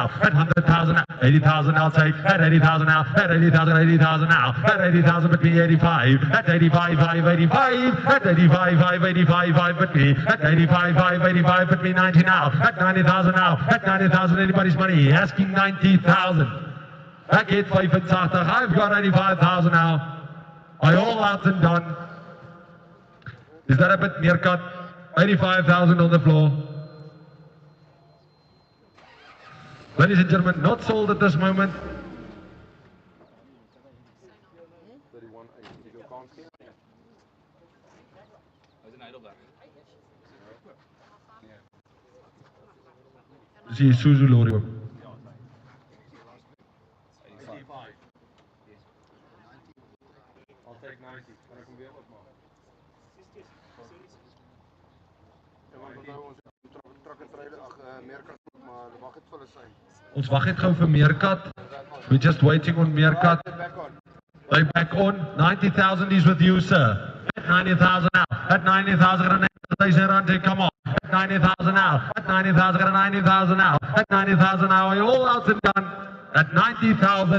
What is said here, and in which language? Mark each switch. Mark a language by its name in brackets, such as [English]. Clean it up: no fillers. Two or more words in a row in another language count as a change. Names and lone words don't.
[English] At 100,000 now. 80,000, I'll take. At 80,000 now. At 80,000, 80,000 now. At 80,000, bet me 85. At 85, 5, 85. At 85, 5, 85, 5, bet me. At 85, 5, 85, bet me 90 now. At 90,000 now. At 90,000, anybody's money. Asking 90,000. [Afrikaans] Ek het 85, [English] I've got 85,000 now. Are you all out and done? Is that a bit meerkat? 85,000 on the floor. Ladies and gentlemen, not sold at this moment. 31, give you a count here. [Afrikaans] Dis die Isuzu lorry ook. [English] I'll take 90. [Afrikaans] Kan ek hom weer opmaak? Ja, want onthou ons [English] truck and trailer, [Afrikaans] meerkat, maar wag het vir hulle sy. Ons wag net gou vir meerkat. [English] We're just waiting on meerkat. Back on. They back on. 90,000 is with you, sir. At 90,000 now. At 90,000 rand, come on. At 90,000 now. At 90,000, at 90,000 now. At 90,000 now. Are you all out and done? At 90,000.